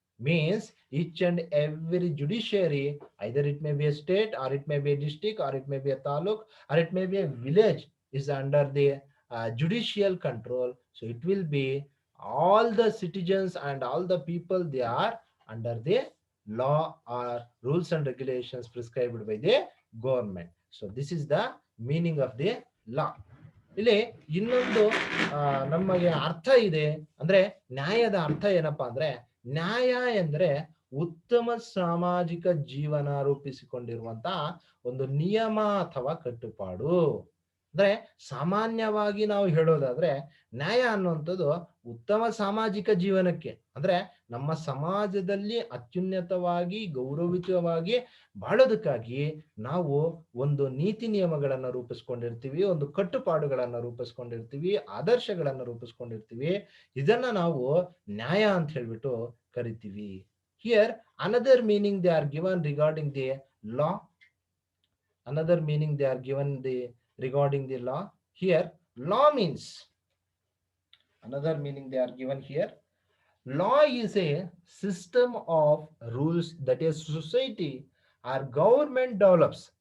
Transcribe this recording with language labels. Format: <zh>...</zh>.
<en>Means each and every judiciary, either it may be a state or it may be a district or it may be a taluk or it may be a village, is under the judicial control. So it will be all the citizens and all the people, they are under the law or rules and regulations prescribed by the government. So this is the meaning of the law.</en> <kn>ಇಲ್ಲಿ ಇನ್ನೊಂದು ನಮಗೆ ಅರ್ಥ ಇದೆ, ಅಂದ್ರೆ ನ್ಯಾಯದ ಅರ್ಥ ಏನಪ್ಪಾ ಅಂದ್ರೆ, ನ್ಯಾಯ ಎಂದ್ರೆ ಉತ್ತಮ ಸಾಮಾಜಿಕ ಜೀವನ ರೂಪಿಸಿಕೊಂಡಿರುವಂತಹ ಒಂದು ನಿಯಮ ಅಥವಾ ಕಟ್ಟುಪಾಡು. ಅಂದ್ರೆ ಸಾಮಾನ್ಯವಾಗಿ ನಾವು ಹೇಳೋದಾದ್ರೆ ನ್ಯಾಯ ಅನ್ನುವಂಥದ್ದು ಉತ್ತಮ ಸಾಮಾಜಿಕ ಜೀವನಕ್ಕೆ, ಅಂದ್ರೆ ನಮ್ಮ ಸಮಾಜದಲ್ಲಿ ಅತ್ಯುನ್ನತವಾಗಿ ಗೌರವಿತವಾಗಿ ಬಾಳೋದಕ್ಕಾಗಿ ನಾವು ಒಂದು ನೀತಿ ನಿಯಮಗಳನ್ನ ರೂಪಿಸ್ಕೊಂಡಿರ್ತೀವಿ, ಒಂದು ಕಟ್ಟುಪಾಡುಗಳನ್ನ ರೂಪಿಸ್ಕೊಂಡಿರ್ತೀವಿ, ಆದರ್ಶಗಳನ್ನ ರೂಪಿಸ್ಕೊಂಡಿರ್ತೀವಿ. ಇದನ್ನ ನಾವು ನ್ಯಾಯ ಅಂತ ಹೇಳ್ಬಿಟ್ಟು ಕರಿತೀವಿ.</kn> <en>Here another meaning they are given regarding the law. Another meaning they are given the regarding the law. Here law means, another meaning they are given here, law is a system of rules that a society or government develops.</en>